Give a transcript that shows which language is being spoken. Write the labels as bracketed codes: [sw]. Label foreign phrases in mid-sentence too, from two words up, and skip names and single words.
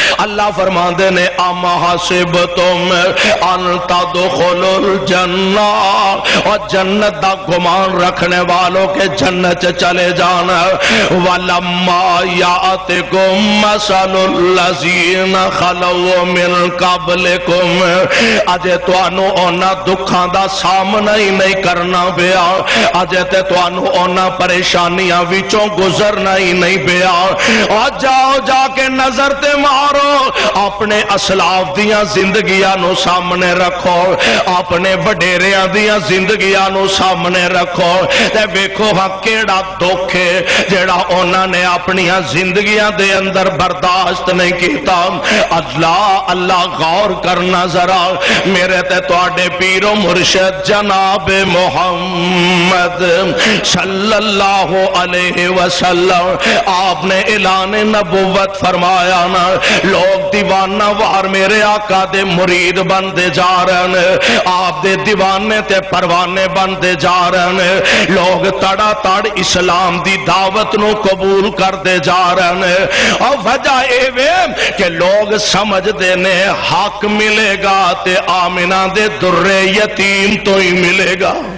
[pa] اللہ فرماندے نے [ar] اما حسبتم ان تدخلوا الجنہ، [pa] اور جنت دا گمان رکھنے والوں کے جنت چلے جانا، [ar] ولما یاتکم مثل الذین خلوا من قبلکم، [pa] اجے تانوں انہاں دکھاں دا سامنا ہی نہیں کرنا پیا، اجے تے تانوں انہاں پریشانیاں وچوں گزرنا ہی نہیں پیا، اور جاؤ جا کے نظر تے مارو اپنے اسلاف دیاں زندگیاں نو سامنے رکھو، اپنے وڈیریاں دیاں زندگیاں نو سامنے رکھو تے ویکھو ہاں کیڑا دکھ ہے جیڑا انہاں نے اپنی زندگیاں دے اندر برداشت نہیں کیتا۔ اللہ غور کرنا ذرا، میرے تے تواڈے پیر و مرشد جناب محمد [ar] صلی اللہ علیہ وسلم [pa] آپ نے اعلان نبوت فرمایا نا، لوگ دیوانہ وار میرے آقا دے مرید بندے جا رہے ہیں، آپ دے دیوانے تے پروانے بندے جا رہے ہیں، لوگ تڑا تڑ اسلام دی دعوت نو قبول کردے جا رہے ہیں، اور وجہ اے وے کہ لوگ سمجھ دینے حق ملے گا تے آمنہ دے در یتیم تو ہی ملے گا۔